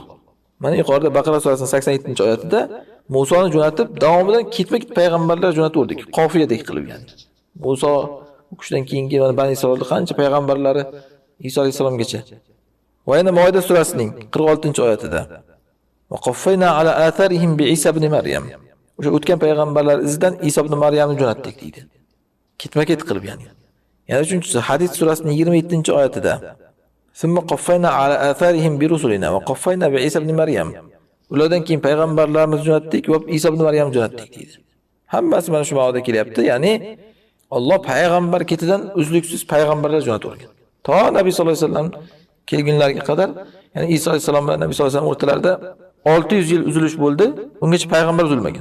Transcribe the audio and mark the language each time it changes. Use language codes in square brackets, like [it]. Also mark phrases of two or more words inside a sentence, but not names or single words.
[uz] Mana yuqorida Baqara surasining 87-oyatida Musoni jo'natib, davomidan ketma-ket payg'ambarlar jo'nataverdik. Qofiyadek qilib ya'ni. Muso o'qishdan keyingi mana Bani Isroil qancha payg'ambarlari Iso alayhisalomgacha. Va yana Moida surasining 46-oyatida [ar] وقفينا على آثارهم بعيسى ابن مريم. [uz] O'sha o'tgan payg'ambarlar izidan Iso ibn Maryamni jo'natdik deydi. Ketma-ket qilib ya'ni. Yana uchinchisi Hadid surasining 27-oyatida [ar] "ثم قفينا على آثارهم برسلنا وقفينا بعيسى ابن مريم." [uz] Ulardan keyin payg'ambarlarimizni jo'natdik va Iso ibn Maryamni jo'natdik deydi. Hammasi mana shu ma'noda kelyapti. Ya'ni Alloh payg'ambar ketidan uzluksiz payg'ambarlar jo'natib o'rgan. To Nabiy [ar] صلى الله عليه وسلم [uz] kelgunlariga qadar, ya'ni Iso alayhisalom bilan Nabiy [ar] صلى الله عليه وسلم [uz] o'rtalarida 600 yil uzilish bo'ldi, ungacha payg'ambar uzilmagan.